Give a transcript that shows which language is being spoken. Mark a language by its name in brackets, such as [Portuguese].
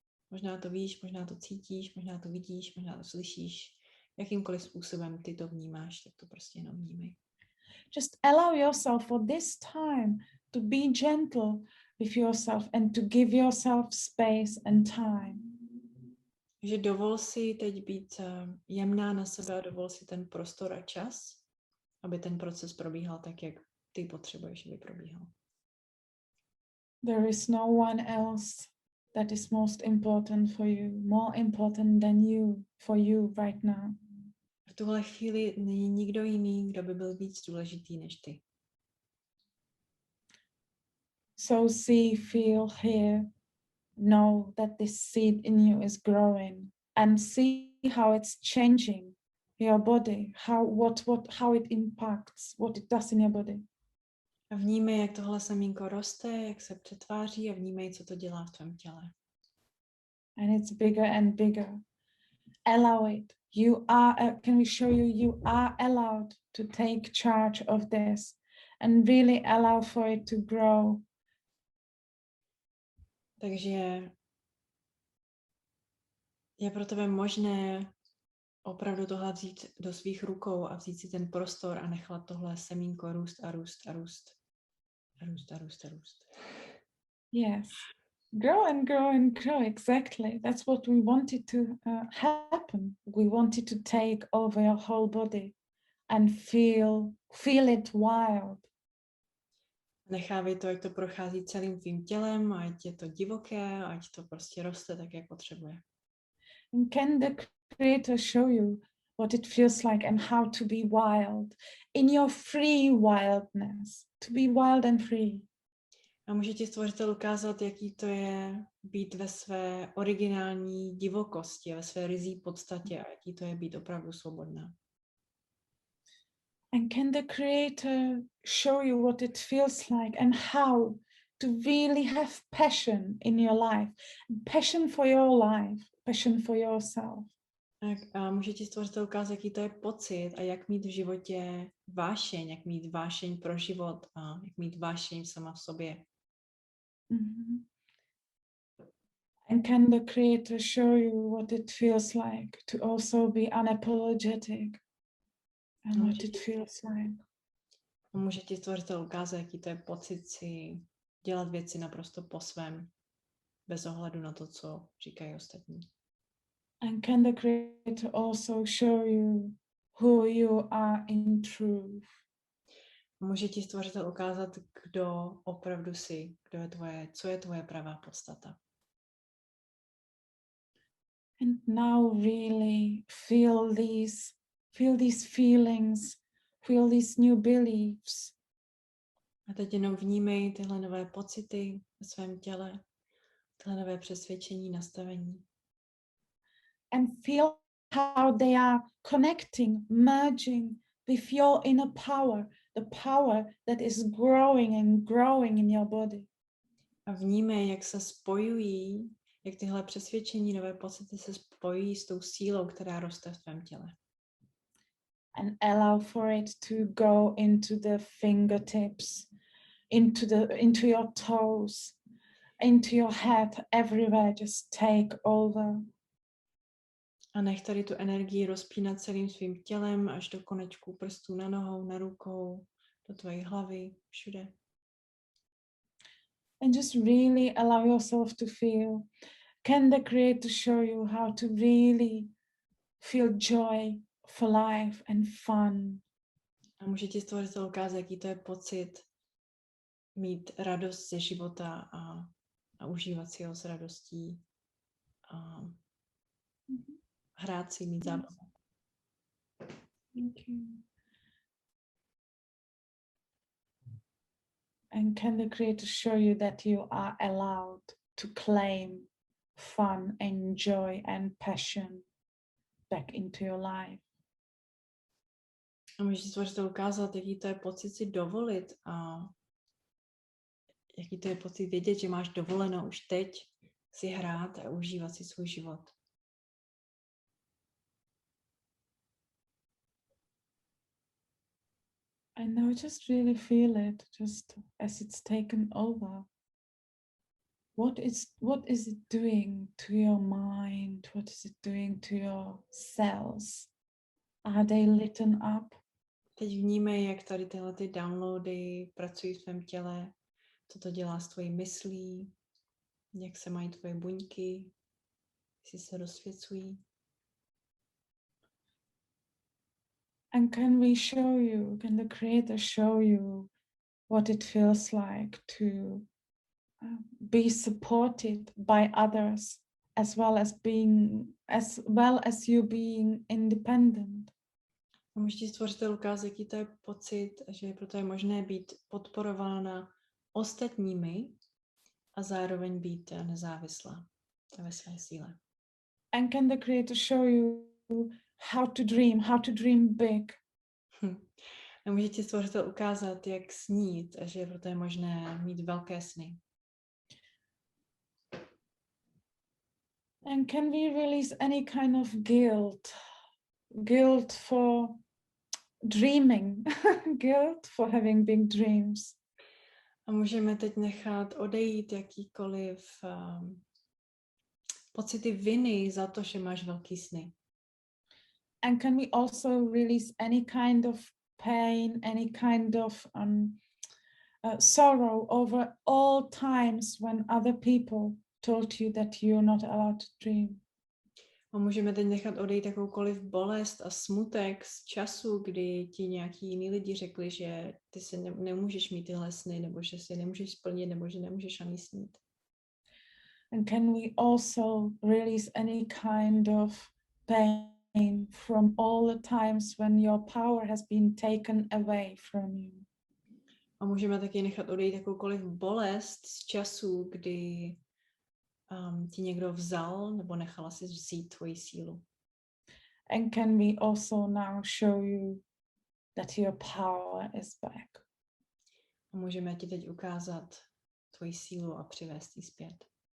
[Czech] Možná to víš, možná to cítíš, možná to vidíš, možná to slyšíš. Jakýmkoliv způsobem ty to vnímáš, tak to prostě jenom vnímej. [English] Just allow yourself for this time to be gentle with yourself and to give yourself space and time. [Czech] Že dovol si teď být jemná na sebe a dovol si ten prostor a čas, aby ten proces probíhal tak, jak ty potřebuješ, aby probíhal. [English] There is no one else that is most important for you, more important than you, for you right now. [Czech] V tuhle chvíli není nikdo jiný, kdo by byl víc důležitý než ty. [English] So see, feel, hear, know that this seed in you is growing and see how it's changing your body, how it impacts, what it does in your body. [Czech] A vnímej, jak tohle semínko roste, jak se přetváří a vnímej, co to dělá v tvém těle. [English] And it's bigger and bigger. Allow it. You are, can we show you, you are allowed to take charge of this and really allow for it to grow. [Czech] Takže je pro tebe možné opravdu tohle vzít do svých rukou a vzít si ten prostor a nechat tohle semínko růst a růst a růst. A růst a růst a růst. [English] Yes. Grow and grow and grow, exactly. That's what we wanted to happen. We wanted to take over your whole body and feel it wild. [Czech] Nechávej to, ať to prochází celým tvým tělem, ať je to divoké, ať to prostě roste tak, jak potřebuje. [English] And can the Creator show you what it feels like and how to be wild in your free wildness, to be wild and free. [Czech] A může ti stvořitel ukázat, jaký to je být ve své originální divokosti, ve své ryzí podstatě a jaký to je být opravdu svobodná. [English] And can the creator show you what it feels like and how to really have passion in your life, passion for your life, passion for yourself. [Czech] A může ti stvořitel ukázat, jaký to je pocit a jak mít v životě vášeň, jak mít vášeň pro život a jak mít vášeň sama v sobě. Mm-hmm. [English] And can the creator show you what it feels like to also be unapologetic and what it feels like? [Czech] A může ti stvořitel ukázat, jaký to je pocit si dělat věci naprosto po svém, bez ohledu na to, co říkají ostatní. [English] And can the creator also show you who you are in truth? [Czech] Může ti stvořitel ukázat, kdo opravdu jsi, co je tvoje pravá podstata. [English] And now really feel these feelings, feel these new beliefs. [Czech] A teď jenom vnímej tyhle nové pocity ve svém těle, tyhle nové přesvědčení, nastavení. [English] And feel how they are connecting, merging with your inner power, the power that is growing and growing in your body. [Czech] A vnímej, jak se spojují, jak tyhle přesvědčení, nové pocity se spojují s tou sílou, která roste v tvém těle. [English] And allow for it to go into the fingertips, into your toes, into your head, everywhere, just take over. [Czech] A nech tady tu energii rozpínat celým svým tělem až do konečků prstů na nohou, na rukou, do tvojí hlavy, všude. [English] And just really allow yourself to feel. Can the creator show you how to really feel joy for life and fun? [Czech] A může ti stvořitel ukázat, jaký to je pocit mít radost ze života a užívat si ho s radostí a hrát si, mít zábavu. [English] Thank you. And can the creator show you that you are allowed to claim fun and joy and passion back into your life? [Czech] A může ti stvořitel ukázat, jaký to je pocit si dovolit a jaký to je pocit vědět, že máš dovoleno už teď si hrát a užívat si svůj život. [English] And now just really feel it, just as it's taken over. What is it doing to your mind? What is it doing to your cells? Are they lit up? [Czech] Teď vnímej, jak tady tyhle ty downloady pracují v tvém těle, co to dělá s tvojí myslí, jak se mají tvoje buňky, jestli se rozsvěcují. [English] And can the creator show you what it feels like to be supported by others as well as you being independent? [Czech] A může ti stvořitel ukázat, jaký to je pocit, že proto je možné být podporována ostatními a zároveň být nezávislá ve své síle. [English] And can the creator show you how to dream big? [Czech] A může ti stvořitel ukázat, jak snít a že proto je možné mít velké sny. [English] And can we release any kind of guilt for dreaming, guilt for having big dreams? [Czech] A můžeme teď nechat odejít jakýkoliv pocity viny za to, že máš velký sny. [English] And can we also release any kind of pain, any kind of sorrow over all times when other people told you that you're not allowed to dream? [Czech] A můžeme teď nechat odejít jakoukoliv bolest a smutek z času, kdy ti nějaký jiný lidi řekli, že ty si nemůžeš mít tyhle sny, nebo že si nemůžeš splnit, nebo že nemůžeš ani snít. [English] And can we also release any kind of pain from all the times when your power has been taken away from you. [Czech] A můžeme taky nechat odejít jakoukoliv bolest z času, kdy ti někdo vzal nebo nechala si vzít tvoji sílu. [English] And can we also now show you that your power is back? [Czech] A můžeme ti teď ukázat tvoji sílu a přivést ji zpět.